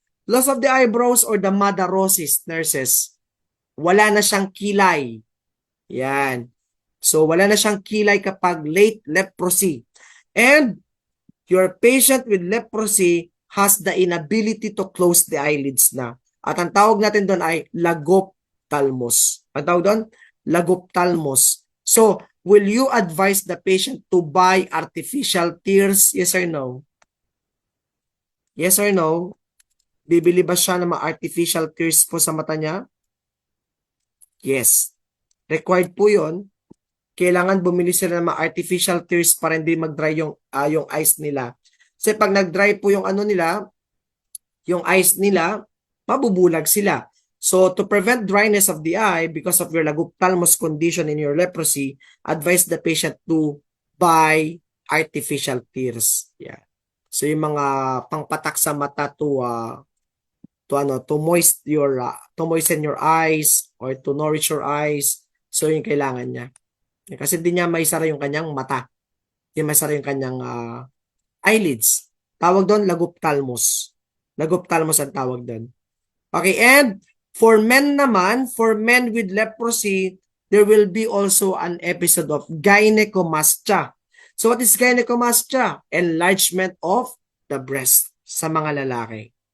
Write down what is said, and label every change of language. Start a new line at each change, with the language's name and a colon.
English: Loss of the eyebrows or the madarosis, nurses.
Filipino: Wala na siyang kilay. Yan. So, wala na siyang kilay kapag late leprosy.
English: And your patient with leprosy has the inability to close the eyelids na.
Filipino: At ang tawag natin doon ay lagophthalmos. Ang tawag doon? Lagophthalmos.
English: So, will you advise the patient to buy artificial tears? Yes or no? Yes or no?
Filipino: Bibili ba siya ng mga artificial tears po sa mata niya? Yes. Required po yun. Kailangan bumili sila ng mga artificial tears para hindi mag-dry yung eyes nila. Kasi pag nag-dry po yung yung eyes nila, mabubulag sila.
English: So, to prevent dryness of the eye because of your lagophthalmos condition in your leprosy, advise the patient to buy artificial tears.
Filipino: Yeah. So, yung mga pangpatak sa mata
English: to moisten your eyes
Filipino: or to nourish your eyes. So, yung kailangan niya. Kasi hindi niya maisara yung kanyang mata. Hindi maisara yung kanyang eyelids. Tawag doon, lagophthalmos. Lagophthalmos ang tawag doon.
English: Okay, and for men naman, for men with leprosy, there will be also an episode of gynecomastia. So what is gynecomastia? Enlargement of the breast
Filipino: sa mga lalaki.